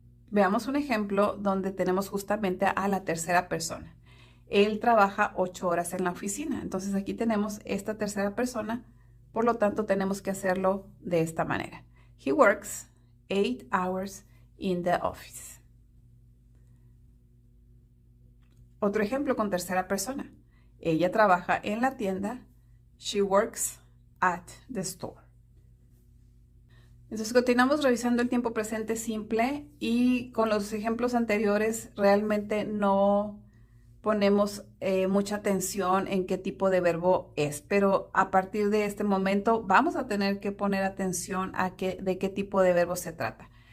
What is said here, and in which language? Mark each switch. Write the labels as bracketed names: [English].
[Spanish] Veamos un ejemplo donde tenemos justamente a la tercera persona. Él trabaja 8 horas en la oficina. Entonces aquí tenemos esta tercera persona. Por lo tanto, tenemos que hacerlo de esta manera. [English] He works 8 hours in the office. [Spanish] Otro ejemplo con tercera persona. Ella trabaja en la tienda. She works at the store. Entonces, continuamos revisando el tiempo presente simple y con los ejemplos anteriores realmente no ponemos mucha atención en qué tipo de verbo es, pero a partir de este momento vamos a tener que poner atención a de qué tipo de verbo se trata.